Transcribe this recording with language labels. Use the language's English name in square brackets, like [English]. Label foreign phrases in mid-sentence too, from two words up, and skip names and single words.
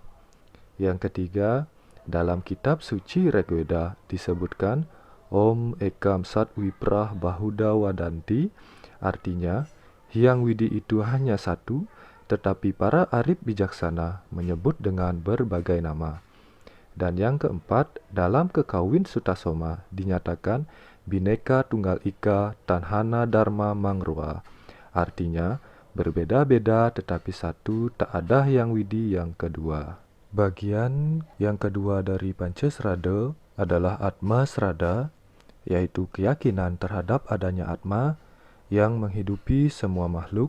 [Indonesian] Yang ketiga, dalam kitab suci Rigveda disebutkan [Sanskrit] Om Ekam Sat Wiprah Bahuda Wadanti. [Indonesian] Artinya, Hyang Widi itu hanya satu, tetapi para arif bijaksana menyebut dengan berbagai nama. Dan yang keempat, dalam Kekawin Sutasoma dinyatakan [Kawi] Bhineka Tunggal Ika Tanhana Dharma Mangrua. [Indonesian] Artinya, berbeda-beda tetapi satu, tak ada Hyang Widi yang kedua. Bagian yang kedua dari Pancasrada adalah Atma Srada, yaitu keyakinan terhadap adanya Atma yang menghidupi semua makhluk.